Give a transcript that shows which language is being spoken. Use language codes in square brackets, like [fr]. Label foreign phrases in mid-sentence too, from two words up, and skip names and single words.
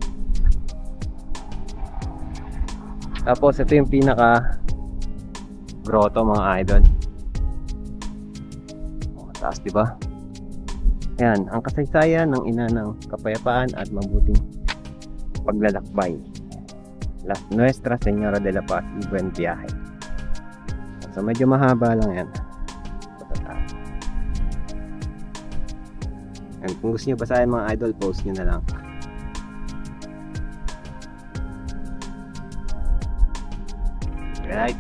[tl] Tapos ito yung pinaka grotto, mga idol. Oh, taas, diba? Ayan, ang kasaysayan ng ina ng kapayapaan at mabuting paglalakbay. [es] La Nuestra Señora de la Paz y Buen Viaje. [tl] So medyo mahaba lang yan. And kung gusto nyo basahin mga idol, post nyo na lang. Right.